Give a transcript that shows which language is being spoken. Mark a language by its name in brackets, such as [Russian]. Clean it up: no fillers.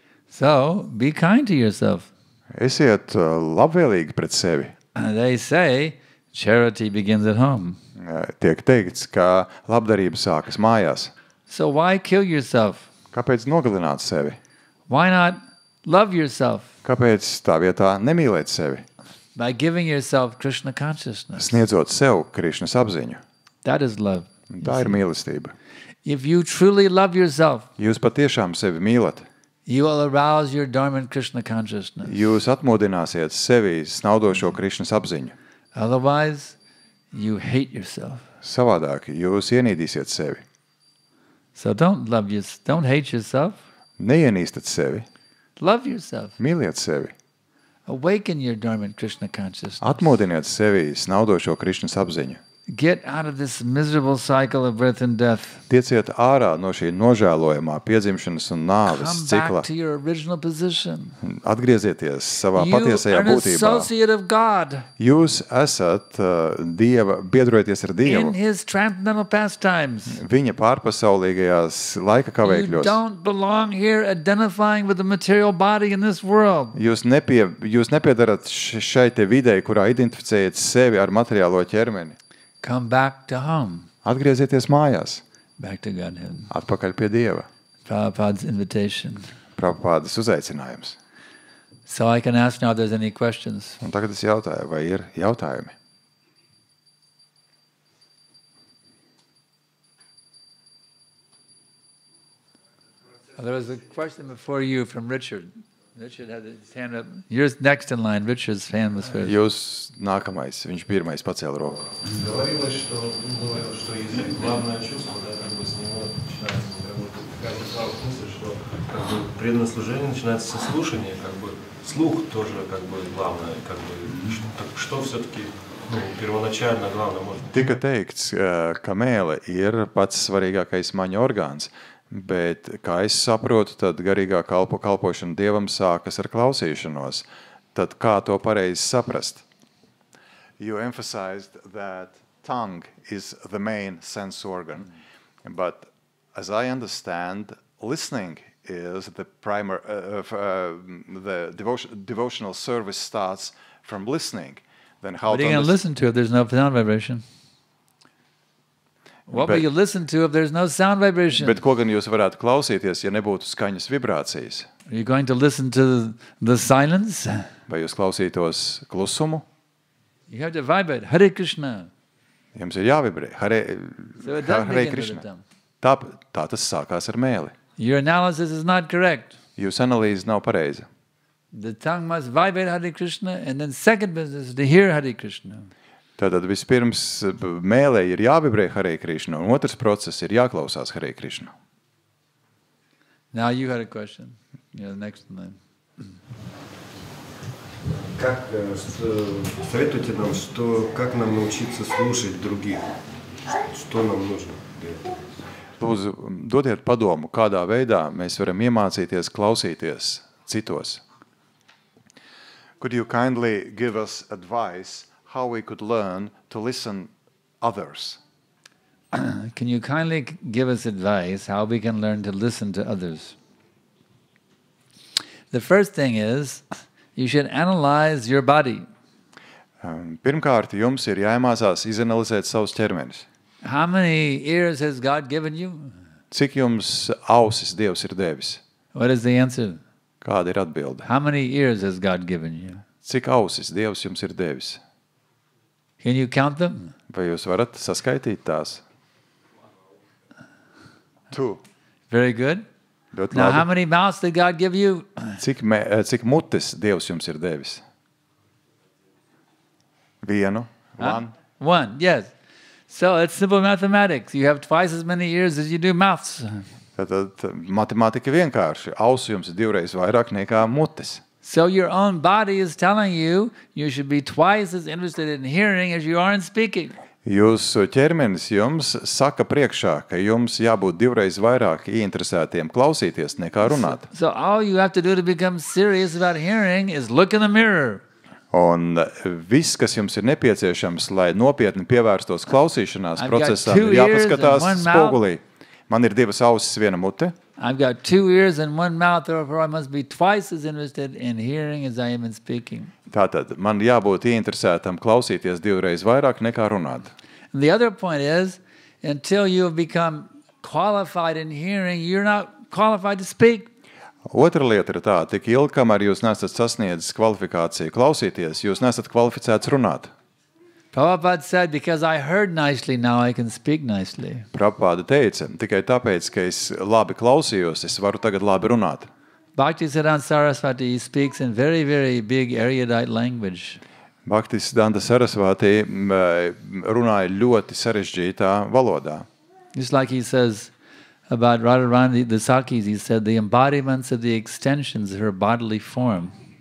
[English] So, be kind to yourself. [Latvian] Esiet labvēlīgi pret sevi. [English] They say, charity begins at home. [Latvian] Tiek teikts, ka labdarība sākas mājās. [English] So why kill yourself? [Latvian] Kāpēc nogalināt sevi? [English] Why not love yourself? [Latvian] Kāpēc tā vietā nemīlēt sevi? [English] By giving yourself Krishna consciousness. [Latvian] Sniedzot sev Krišnas apziņu. [English] That is love. [Latvian] Tā ir mīlestība. [English] If you truly love yourself, [Latvian] jūs patiešām sevi mīlat. [English] You will arouse your dormant Krishna consciousness. [Latvian] Jūs atmodināsiet sevi snaudošo Krišnas apziņu. [English] Otherwise, you hate yourself. [Latvian] Savādāk jūs ienīdīsiet sevi. [English] So don't hate yourself. [Latvian] Neienīstat sevi. [English] Love yourself. [Latvian] Mīliet sevi. [English] Awaken your dormant Krishna consciousness. [Latvian] Atmodiniet sevi snaudošo Krišnas apziņu. [English] Get out of this miserable cycle of birth and death. [Latvian] Tieciet ārā no šī nožēlojamā piedzimšanas un nāves cikla. [English] Come back to your original position. [Latvian] Atgriezieties savā patiesajā būtībā. [English] You are an associate of God. [Latvian] Jūs esat Dieva, biedrojaties ar Dievu. [English] In His transcendental pastimes. [Latvian] Viņa pārpasaulīgajās laika kavēkļos. [English] You don't belong here identifying with the material body in this world. [Latvian] Jūs nepiedarat šai te videi, kurā identificējat sevi ar materiālo ķermeni. [English] Come back to home. [Latvian] Atgriezieties mājās. [English] Back to Godhead. [Latvian] Atpakaļ pie Dieva. [English] Prabhupāda's invitation. [Latvian] Prabhupādas uzaicinājums. [English] So I can ask now if there's any questions. [Latvian] Un tagad es jautāju, vai ir jautājumi? [English] There was a question before you from Richard. Richard had his hand up. You're next in line. Richard's hand was first. [Latvian] Jūs nākamais, viņš pirmais pacēla roku. [Russian] Говорилось, что язык главное чувство, да, как бы с него начинается работа. Такая мысль, что как бы преданное служение начинается со слушания, как бы слух тоже как бы главное, как бы что все-таки первоначально главное может. [Latvian] Tika teikts, ka mēle ir pats svarīgākais maņa orgāns, bet, kā es saprotu, tad garīgā kalpošana Dievam sākas ar klausīšanos. Tad kā to pareizi saprast? [English] You emphasized that tongue is the main sense organ, but as I understand, listening is the primary, the devotional service starts from listening. Then how what are you going to listen to if there's no sound vibration? What will you listen to if there's no sound vibration? [Latvian] Bet ko gan jūs varētu klausīties, ja nebūtu skaņas vibrācijas? [English] Are you going to listen to the silence? [Latvian] Vai jūs klausītos klusumu? [English] You have to vibrate. Hare Krishna. [Latvian] Jums ir jāvibrē. [English] So it does begin with Krishna. the tongue. [Latvian] Tā tas sākās ar mēli. [English] Your analysis is not correct. [Latvian] Jūsu analīze nav pareiza. [English] The tongue must vibrate Hare Krishna, and then second business is to hear Hare Krishna. [Latvian] Tātad vispirms mēlē ir jāvibrē Hare Krishna, un otrs process ir jāklausās Hare Krishna. [English] Now you had a question. You're the next in line. [Russian] Как советуйте нам, как нам научиться слушать других? Что нам нужно для этого? [Latvian] Lūdzu, dodiet padomu, kādā veidā mēs varam iemācīties klausīties citos. [English] Could you kindly give us advice how we could learn to listen others? Can you kindly give us advice how we can learn to listen to others? The first thing is, you should analyze your body. [Latvian] Pirmkārt, jums ir jāiemācās izanalizēt savus ķermenis. [English] How many ears has God given you? [Latvian] Cik jums ausis Dievs ir devis? [English] What is the answer? [Latvian] Kāda ir atbilde? [English] How many ears has God given you? [Latvian] Cik ausis Dievs jums ir devis? [English] Can you count them? [Latvian] Vai jūs varat saskaitīt tās? [English] 2. Very good. [Latvian] Ļoti [English] Now, how [Latvian] labi. [English] many mouths did God give you? [Latvian] Cik mutes Dievs jums ir devis? [English] 1. Huh? 1, yes. So it's simple mathematics. You have twice as many ears as you do mouths. [Latvian] Tad matemātika vienkārši. Ausu jums ir 2 reizes vairāk nekā mutes. [English] So your own body is telling you should be twice as interested in hearing as you are in speaking. [Latvian] Jūsu ķermenis jums saka priekšā, ka jums jābūt 2 reizes vairāk ieinteresētiem klausīties nekā runāt. [English] So all you have to do to become serious about hearing is look in the mirror. [Latvian] Un viss, kas jums ir nepieciešams, lai nopietni pievērstos klausīšanās [English] I've got [Latvian] procesā, [English] 2 ears [Latvian] jāpaskatās [English] and 1 mouth. [Latvian] spogulī. Man ir 2 ausis, 1 mute. [English] I've got 2 ears and 1 mouth, therefore I must be twice as interested in hearing as I am in speaking. [Latvian] Tātad man jābūt ieinteresētam klausīties 2 reizes vairāk nekā runāt. [English] And the other point is, until you have become qualified in hearing, you're not qualified to speak. [Latvian] Otra lieta ir tā, tik ilgi, kamēr jūs nesat sasniedzis kvalifikāciju klausīties, jūs nesat kvalificēts runāt. [English] Prabhupada said, because I heard nicely, now I can speak nicely. [Latvian] Prabhupada teica, tikai tāpēc, ka es labi klausījos, es varu tagad labi runāt. [English] Bhaktisiddhanta Saraswati speaks in very, very big erudite language. [Latvian] Bhaktisiddhanta Saraswati runāja ļoti sarežģītā valodā. [English] Just like he says about Radharani, the Sakis, he said, the embodiments of the extensions of her bodily form.